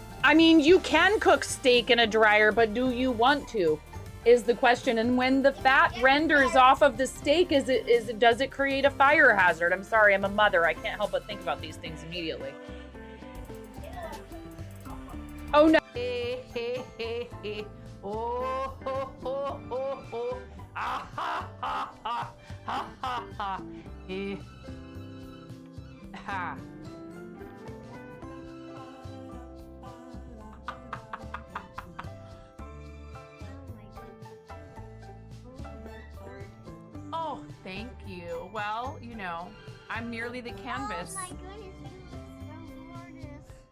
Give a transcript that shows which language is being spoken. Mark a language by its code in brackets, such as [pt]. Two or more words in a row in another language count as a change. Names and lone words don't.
[en] I mean, you can cook steak in a dryer, but do you want to? Is the question. And when the fat renders off of the steak, does it create a fire hazard? I'm sorry, I'm a mother. I can't help but think about these things immediately. Oh no. Oh, ho, ho, ho, ho. Ah, ha, ha, ha, ha, ha, ha. Ha. Oh, thank you. Well, you know, I'm merely the canvas. Oh my goodness, you look so gorgeous.